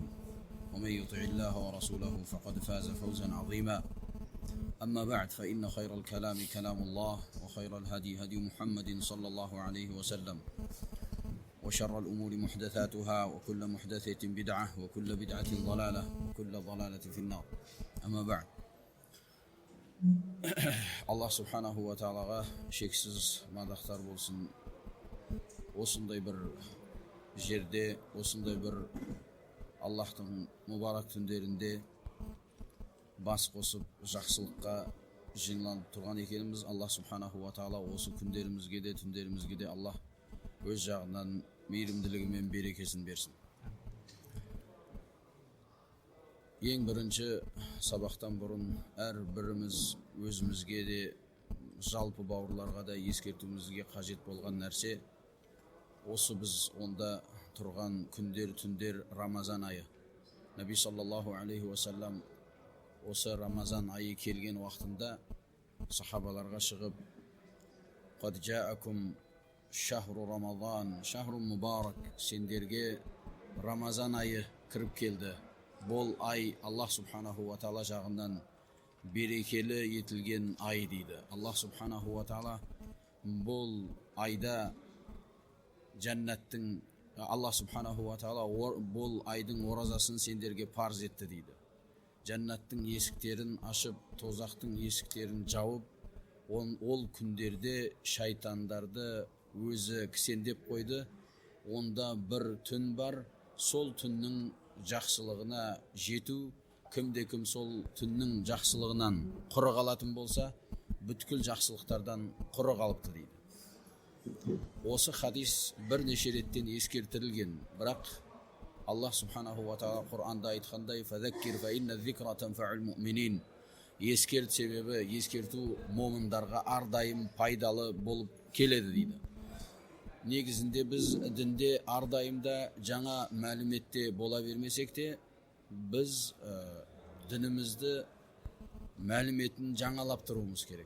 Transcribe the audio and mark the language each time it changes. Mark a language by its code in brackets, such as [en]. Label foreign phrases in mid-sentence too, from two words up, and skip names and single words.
[ar] ومن يطع الله ورسوله فقد فاز فوزا عظيما أما بعد فإن خير الكلام كلام الله وخير الهدي هدي محمد صلى الله عليه وسلم وشر الأمور محدثاتها وكل محدثة بدعة وكل بدعة ضلالة وكل ضلالة في النار أما بعد الله سبحانه وتعالى [kk] шексіз мадақтар болсын. Осындай бір жерде, осындай бір Аллахтың мұбарак түндерінде бас қосып жақсылыққа жиналып тұрған екеніміз. [ar] الله سبحانه وتعالى [kk] осы күндерімізге де, түндерімізге де Аллах өз жағынан мейірімділігі мен берекесін берсін. Ең бірінші сабақтан бұрын әр біріміз өзімізге де жалпы бауырларға да ескертуімізге қажет болған нәрсе осы біз онда тұрған күндер, түндер Рамазан айы. Наби [ar] صلى الله عليه وسلم [kk] осы Рамазан айы келген уақытында сахабаларға шығып [ar] «قد جاءكم شهر رمضان شهر مبارك, [kk] сендерге Рамазан айы кіріп келді. Бұл ай Аллах [ar] سبحانه وتعالى [kk] жағынан берекелі етілген ай» дейді. Аллах [ar] سبحانه وتعالى [kk] бұл айда жәннаттың, Аллах [ar] سبحانه وتعالى [kk] бұл айдың оразасын сендерге парыз етті дейді. Жәннаттың есіктерін ашып, тозақтың есіктерін жауып, ол күндерде шайтандарды өзі кісендеп қойды. Онда бір түн бар, сол түннің жақсылығына жету, кімде-кім сол түннің жақсылығынан құры қалатын болса, бүткіл жақсылықтардан құры қалыпты дейді. Осы хадис бірнеше реттен ескертілген, бірақ Аллах [ar] سبحانه وتعالى [kk] Құр'анда айтқандай [ar] «فذكر فإن الذكرى تنفع المؤمنين». [kk] Ескерт, себебі ескерту момындарға ардайым пайдалы болып келеді дейді. Негізінде біз дінде ардайымда жаңа мәліметте бола бермесек те, біз дінімізді мәліметін жаңалап тұруымыз керек.